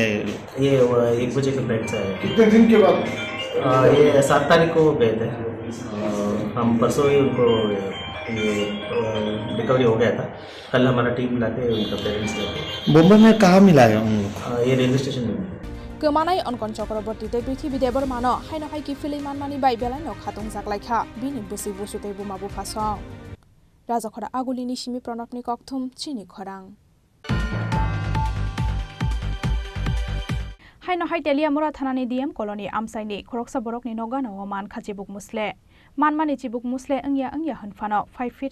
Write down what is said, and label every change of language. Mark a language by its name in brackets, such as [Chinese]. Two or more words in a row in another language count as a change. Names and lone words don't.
[Hindi] ये 1 बजे के फ्लाइट से आए कितने दिन के बाद ये 7 तारीख को गए थे हम परसों ही उनको रिकवरी हो गया था कल हमारा टीम लाके उनका पेरेंट्स लेके मुंबई में कहाँ मिला है उन लोग ये रेलवे स्टेशन में [Kok Borok] Kemanai onkon Chakraborty te prithibi debormano haino haiki filiman mani bai belano khatung jaklaikha bini busi busute bumabu phasong Raja Khora agulini simi pranapni kokthum Chini Khorang haino hai Teliamura thanani DM colony amsaini khoroksa borokni nogano man khachibuk musle manmani chibuk musle angya hanfano 5 feet